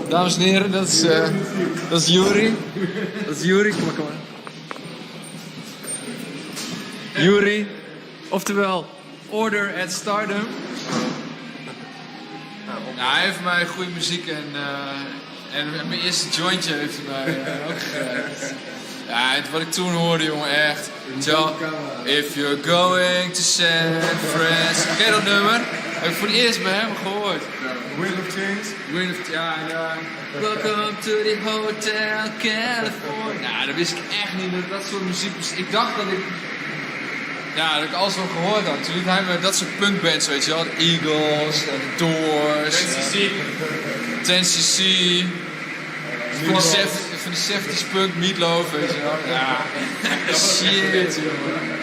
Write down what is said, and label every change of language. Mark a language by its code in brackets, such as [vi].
[nl] Dames en heren, dat is Yuri. Dat is Yuri, kom maar. Yuri, oftewel Order at Stardom. Nou, hij heeft mij goede muziek en mijn eerste jointje heeft hij mij ook gegeven. Ja, wat ik toen hoorde, jongen, echt. [en] If you're going to San Francisco. [nl] Ken je dat nummer? Heb ik voor het eerst bij hem gehoord. Wind of Change? Ja. [en] Welcome to the Hotel California. [nl] Nou, dat wist ik echt niet dat soort muziek was. Ik dacht dat ik alles wel gehoord had. Toen liet hij me dat soort punkbands, weet je wel. De Eagles, de Doors. 10cc. Van die 70's punk, Meatloaf, weet je wel. Ja, shit, jongen.